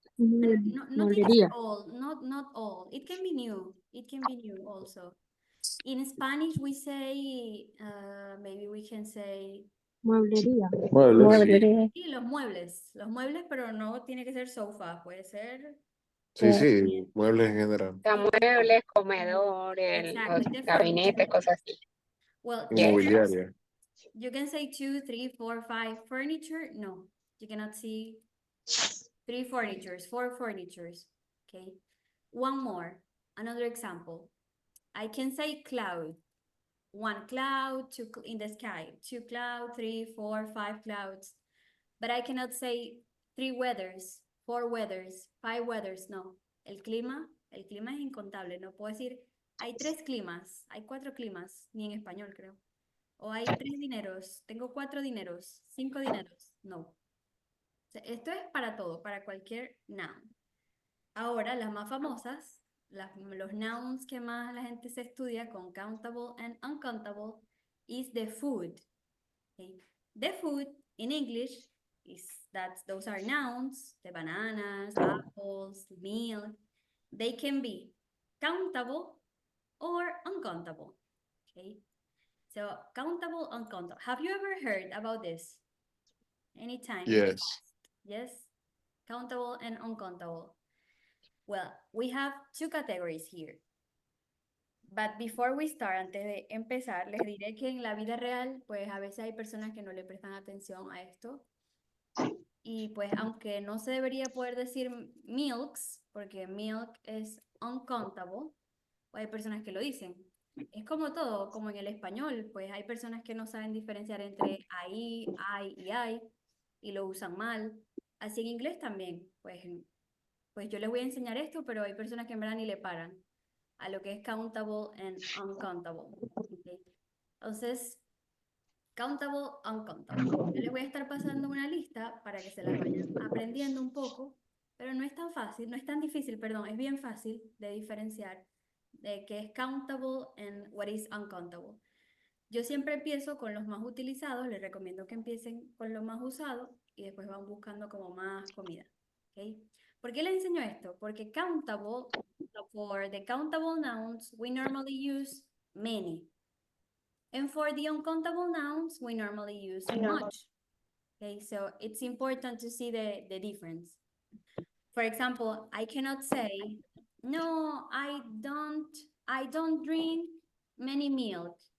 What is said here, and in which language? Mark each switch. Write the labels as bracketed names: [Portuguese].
[Spanish] no tiene que ser [English] all, not all. It can be new. It can be new also. In Spanish, we say, maybe we can say, [Spanish] Mueblería. Muebles. sí, los muebles, pero no tiene que ser sofá, puede ser. Sí, sí, muebles en general. Sea, muebles, comedores, [English] Exactly, the [Spanish] gabinetes, [English] furniture. [Spanish] cosas así. [English] Well, [Spanish] Inmobiliaria. [English] you can say 2, 3, 4, 5 furniture. No, you cannot see 3 furnitures, 4 furnitures. Okay. One more, another example. I can say cloud. 1 cloud, 2 in the sky, 2 clouds, 3, 4, 5 clouds. But I cannot say 3 weathers, 4 weathers, 5 weathers. [Spanish] No. El clima es incontable. No puedo decir, hay 3 climas, hay 4 climas, ni en español creo. O hay 3 dineros, tengo 4 dineros, 5 dineros. No. O sea, esto es para todo, para cualquier noun. Ahora, las más famosas, los nouns que más la gente se estudia con [English] countable and uncountable is the food. Okay? The food in English those are nouns, the bananas, apples, milk. They can be countable or uncountable. Okay? So countable, uncountable. Have you ever heard about this? Anytime? Yes. Yes? Countable and uncountable. Well, we have 2 categories here. But before we start, [Spanish] antes de empezar, les diré que en la vida real, pues a veces hay personas que no le prestan atención a esto. Y pues aunque no se debería poder decir milks, porque milk es uncountable, pues hay personas que lo dicen. Es como todo, como en el español, pues hay personas que no saben diferenciar entre ahí, I y I, y lo usan mal. Así en inglés también, pues yo les voy a enseñar esto, pero hay personas que en verdad ni le paran a lo que es [English] countable and uncountable. Okay. [Spanish] Entonces, countable, uncountable. Yo les voy a estar pasando una lista para que se las vayan aprendiendo un poco pero no es tan fácil, no es tan difícil, perdón, es bien fácil de diferenciar de qué es countable and [English] what is uncountable. [Spanish] Yo siempre empiezo con los más utilizados, les recomiendo que empiecen con lo más usado y después van buscando como más comida, ¿ok? ¿Por qué les enseño esto? [English] Porque countable, for the countable nouns, we normally use many. And for the uncountable nouns, we normally use much. Okay, so it's important to see the difference. For example, I cannot say, no, I don't drink many milk.